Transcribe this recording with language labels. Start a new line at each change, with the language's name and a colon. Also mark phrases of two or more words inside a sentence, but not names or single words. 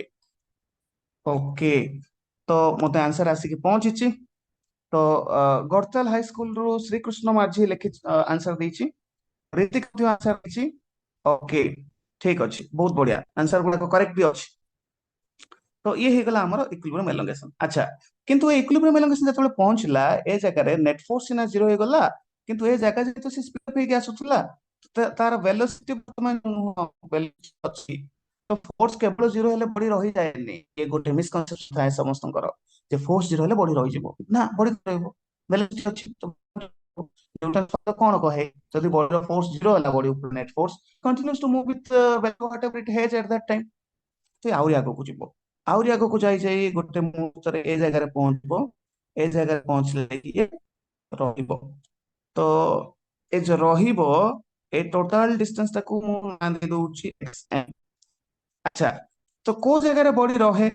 Odia: ଓକେ, ତ ମତେ ଆନ୍ସର ଆସିକି ପହଞ୍ଚିଛି। ତ ଗଡ଼ତାଲ ହାଇସ୍କୁଲରୁ ଶ୍ରୀକୃଷ୍ଣ ମାଝୀ ଲେଖି ଆନ୍ସର ଦେଇଛି। ରୀତିକ ମଧ୍ୟ ଆନ୍ସର ଦେଇଛି। ଓକେ, ଠିକ ଅଛି, ବହୁତ ବଢିଆ, ଆନ୍ସର ଗୁଡାକ କରେକ୍ଟ ବି ଅଛି।
Hindi: तो ये
Odia: ହେଇଗଲା ଆମର
English: equilibrium elongation.
Odia: ଆଚ୍ଛା, କିନ୍ତୁ ଏ
English: equilibrium elongation
Odia: ଯେତେବେଳେ ପହଞ୍ଚିଲା ଏ ଜାଗାରେ
English: net force
Odia: ସିନା ଜିରୋ ହେଇଗଲା, କିନ୍ତୁ ଏ ଜାଗା ଯେହେତୁ ସେ
English: speed up
Odia: ହେଇକି ଆସୁଥିଲା, ତାର ଭେଲୋସିଟି ବର୍ତ୍ତମାନ ଅଛି, ତ ଫୋର୍ସ କେବଳ ଜିରୋ ହେଲେ ବଡି ରହିଯାଏନି। ଏ ଗୋଟେ ମିସକନସେପସନ ଥାଏ ସମସ୍ତଙ୍କର, ଯେ
English: force zero
Odia: ହେଲେ ବଡି ରହିଯିବ। ନା, ବଡି ରହିବ, ଭେଲୋସିଟି ଅଛି ତ। ଯୋଉଟା ସତ କଣ କହେ, ଯଦି ବଡିର
English: force zero
Odia: ହେଲା, ବଡି ଉପରେ
English: net force continues to move with whatever it has at that time,
Odia: ସେ ଆହୁରି ଆଗକୁ ଯିବ। ଆହୁରି ଆଗକୁ ଯାଇ ଯାଇ ଗୋଟେ ମୁହୂର୍ତ୍ତରେ ଏ ଜାଗାରେ ପହଞ୍ଚିବ। ଏ ଜାଗାରେ ପହଞ୍ଚିଲେ କି ଇଏ ରହିବ। ତ ଏ ଯୋଉ ରହିବ, ଏ
English: total distance
Odia: ଟାକୁ ମୁଁ ନାଁ ଦେଇ ଦଉଛି xm। ଆଚ୍ଛା, ତ କୋଉ ଜାଗାରେ ବଡି ରହେ?